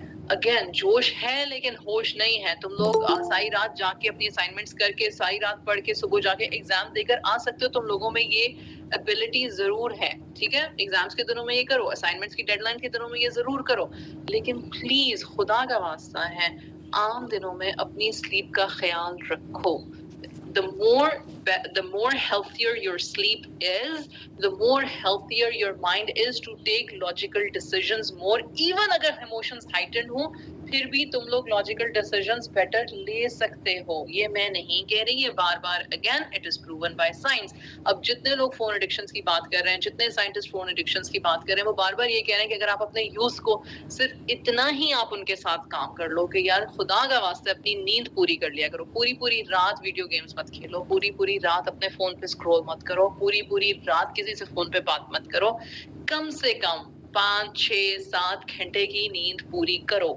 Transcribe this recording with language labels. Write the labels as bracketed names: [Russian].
[Hindi] Again, जोश है लेकिन होश नहीं है. तुम लोग सारी रात जाके अपनी असाइनमेंट्स करके, सारी रात पढ़ के, सुबह जाके एग्जाम देकर आ सकते हो. तुम लोगों में ये एबिलिटी जरूर है, ठीक है. एग्जाम्स के दिनों में ये करो, असाइनमेंट्स की डेडलाइन के दिनों में ये जरूर करो, लेकिन प्लीज खुदा का वास्ता है आम दिनों में अपनी स्लीप का ख्याल रखो. [English] The more healthier your sleep is, the more healthier your mind is to take logical decisions more. Even [Hindi] अगर [English] emotions heightened [Hindi] हो, फिर भी तुम लोग लॉजिकल डिसीजंस बेटर ले सकते हो. ये मैं नहीं कह रही, ये बार बार [English] Again it is proven by science. [Hindi] अब जितने लोग फोन एडिक्शंस की बात कर रहे हैं, जितने साइंटिस्ट फोन एडिक्शंस की बात कर रहे हैं, वो बार बार ये कह रहे हैं कि अगर आप अपने यूथ को सिर्फ इतना ही आप उनके साथ काम कर लो कि यार खुदा का वास्ते अपनी नींद पूरी कर लिया करो, पूरी रात वीडियो गेम्स मत खेलो, पूरी रात अपने फोन पे स्क्रॉल मत करो, पूरी रात किसी से फोन पे बात मत करो, कम से कम 5, 6, 7 घंटे की नींद पूरी करो.